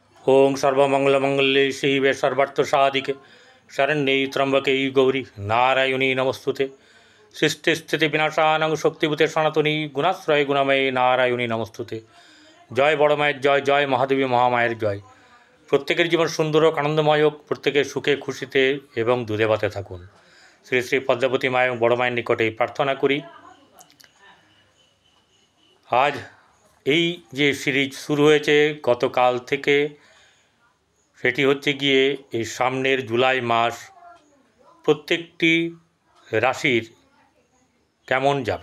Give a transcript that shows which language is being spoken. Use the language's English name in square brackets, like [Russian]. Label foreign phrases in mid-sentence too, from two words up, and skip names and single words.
[Sanskrit] ओं सर्वमंगलमंगल्ये शिवे सर्वार्थसाधिके शरण्ये त्र्यंबके गौरी नारायणी नमस्तुते सृष्टिस्थितिविनाशानां शक्तिभूते सनातनी गुणाश्रय गुणमये नारायणी नमस्तुते। [Bangla] জয় বড় माয়ের জয়, জয় মহাদেবী মহামায়ের জয়। প্রত্যেকের জীবন সুন্দর হোক, আনন্দময় হোক, প্রত্যেকের সুখে খুশিতে এবং দুধে ভাতে থাকুন। শ্রী শ্রী পদ্মাবতী মা এবং বড় মায়ের নিকটে প্রার্থনা করি। আজ এই যে সিরিজ শুরু হয়েছে গতকাল থেকে, সেটি হচ্ছে গিয়ে এই সামনের জুলাই মাস প্রত্যেকটি রাশির কেমন যাবে।